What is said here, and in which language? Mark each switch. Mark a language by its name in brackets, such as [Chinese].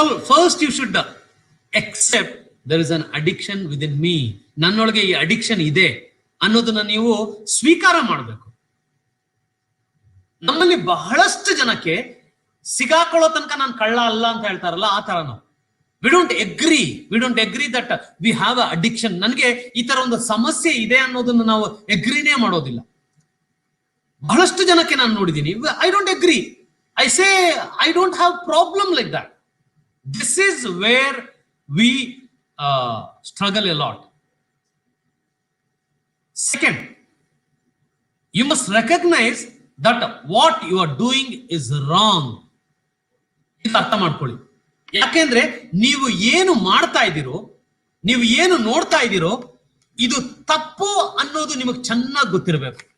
[English] First you should accept there is an addiction within me. [Kannada] ನನ್ನೊಳಗೆ ಈ addiction ಇದೆ ಅನ್ನೋದನ್ನ ನೀವು ಸ್ವೀಕಾರ ಮಾಡಬೇಕು. ನಮ್ಮಲ್ಲಿ ಬಹಳಷ್ಟು ಜನಕ್ಕೆ ಸಿಗಾಕೊಳ್ಳೋ ತನಕ ನಾನು ಕಳ್ಳ ಅಲ್ಲ ಅಂತ ಹೇಳ್ತಾರಲ್ಲ, ಆ ತರ ನಾವು [English] We don't agree that we have a addiction. [Kannada] ನನಗೆ ಈ ತರ ಒಂದು ಸಮಸ್ಯೆ ಇದೆ ಅನ್ನೋದನ್ನ ನಾವು ಎಗ್ರಿನೇ ಮಾಡೋದಿಲ್ಲ. ಬಹಳಷ್ಟು ಜನಕ್ಕೆ ನಾನು ನೋಡಿದ್ದೀನಿ, [English] I don't agree. I say I don't have problem like that. This is where we struggle a lot. Second, you must recognise that what you are doing is wrong. [Kannada] ಇದು ಅರ್ಥ ಮಾಡ್ಕೊಳ್ಳಿ. ಯಾಕೆಂದ್ರೆ ನೀವು ಏನು ಮಾಡ್ತಾ ಇದ್ದೀರೋ, ನೀವು ಏನು ನೋಡ್ತಾ ಇದ್ದೀರೋ, ಇದು ತಪ್ಪು ಅನ್ನೋದು ನಿಮಗೆ ಚೆನ್ನಾಗಿ ಗೊತ್ತಿರಬೇಕು.